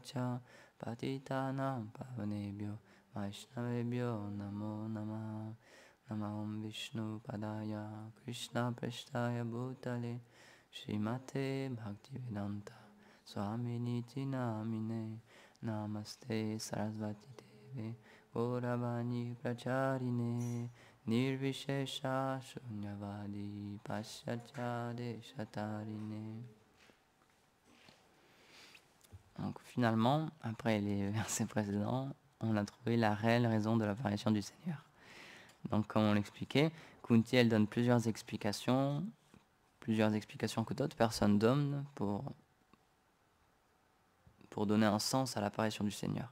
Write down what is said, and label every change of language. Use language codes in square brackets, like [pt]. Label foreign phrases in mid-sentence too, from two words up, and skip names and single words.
[sa] च पतितानाम् पावनेभ्यो वैष्णवेभ्यो नमो नमः नमहम् विष्णु पादाय कृष्ण प्रस्थाय भूतले श्रीमते भक्तिवेदान्त स्वामिनिति नामिने नमस्ते सरस्वती देवे गौरवाणी प्रचारिणे निर्विशेष शून्यवादि पाश्चात्य देशतारिणे. [fr] Donc finalement, après les versets précédents, on a trouvé la réelle raison de l'apparition du Seigneur. Donc comme on l'expliquait, Kunti elle donne plusieurs explications que d'autres personnes donnent pour donner un sens à l'apparition du Seigneur.